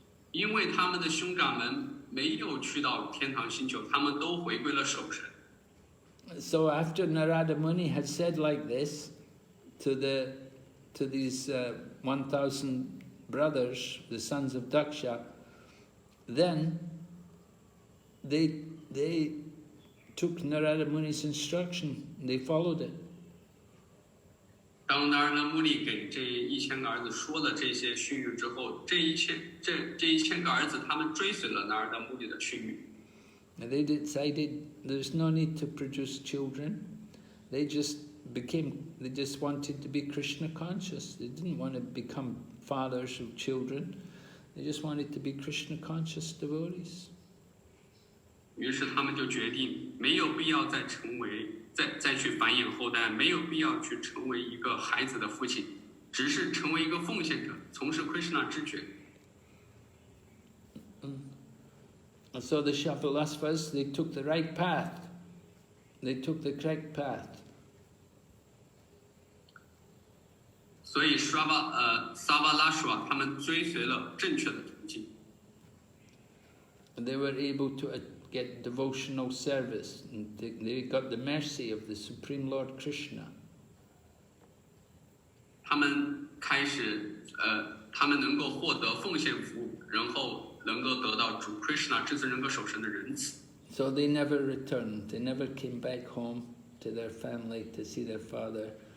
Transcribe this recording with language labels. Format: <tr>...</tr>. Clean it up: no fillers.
<zh>因为他们的兄长们没有去到天堂星球，他们都回归了守神。</zh> <en>So after Nārada Muni had said like this to these 1,000 brothers, the sons of Dakṣa, then they took Nārada Muni's instruction, they followed it.</en> <zh>当Nārada Muni给这1000个儿子说了这些训谕之后，这1000个儿子他们追随了Nārada Muni的训谕。</zh> <en>And they decided there's no need to produce children. They just wanted to be Krishna conscious. They didn't want to become fathers of children. They just wanted to be Krishna conscious devotees.</en> <zh>于是他们就决定，没有必要再去繁衍后代，没有必要去成为一个孩子的父亲，只是成为一个奉献者，从事 Krishna 之觉。</zh> <en>So the Shavalasvas, they took the right path. They took the correct path.</en> <zh>所以萨巴拉什他们追随了正确的途径。</zh> <en>And they were able to get devotional service. And they got the mercy of the Supreme Lord Krishna.</en> <zh>他们能够获得奉献服务，然后能够得到主 Krishna 至尊人格守神的仁慈。</zh> <en>So they never returned. They never came back home to their family to see their father.</en>